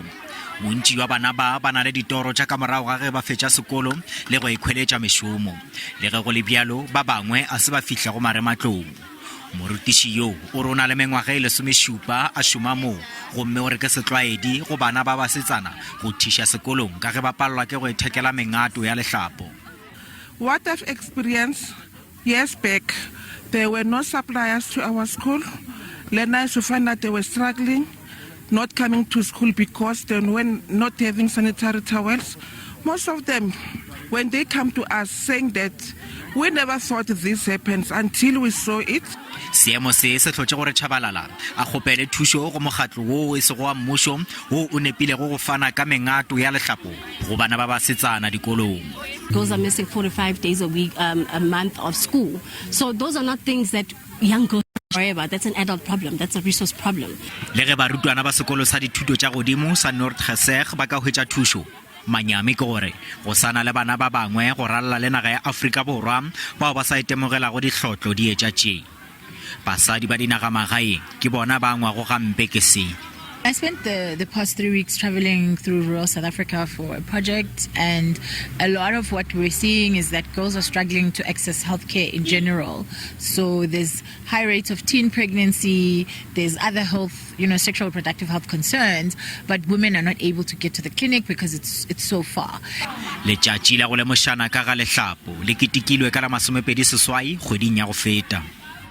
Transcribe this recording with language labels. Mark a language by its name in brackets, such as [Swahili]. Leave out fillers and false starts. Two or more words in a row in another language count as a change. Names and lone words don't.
[Northern Sotho] Bontši wa bana ba na le ditoro tša ka morago ga ge ba fetša sekolo le go ikhweletša mešomo. Le ge go le bjalo ba bangwe a se ba fihla go marematlong. Morutiši yo o re o na le mengwaga e 17 a šoma moo gomme o re ke setlwaedi go bana ba basetsana go thiša sekolong ka ge ba palelwa ke go ithekela mengato ya lehlapo. [English] What I've experienced years back, there were no suppliers to our school. Then I used to find that they were struggling, not coming to school because they were not having sanitary towels. Most of them, when they come to us saying that we never thought this happens until we saw it. [Northern Sotho] Seemo se tlhotše gore Tšhabalala a kgopele thušo go mokgatlo wo e sego wa mmušo wo o nepilego go fana ka mengato ya lehlapo go bana ba basetsana dikolong. [English] Girls are missing 45 days a week, a month of school. So those are not things that young girls worry about. That's an adult problem. That's a resource problem. [Northern Sotho] Le ge barutwana ba sekolo sa dithuto tša godimo sa Tlase ba ka hwetša thušo, manyami ke gore go sana le bana ba bangwe go ralla le naga ya Afrika Borwa bao ba sa itemogelago ditlhotlo di etša tše. Basadi ba dinagamagaeng ke bona ba ngwago gampe ke se. [English] I spent the past 3 weeks traveling through rural South Africa for a project, and a lot of what we're seeing is that girls are struggling to access healthcare in general. So there's high rates of teen pregnancy, there's other health, sexual reproductive health concerns, but women are not able to get to the clinic because it's so far. [Northern Sotho] Letšatši la go lemošana ka ga lehlapo le ketekilwe ka la 28 kgweding ya go feta.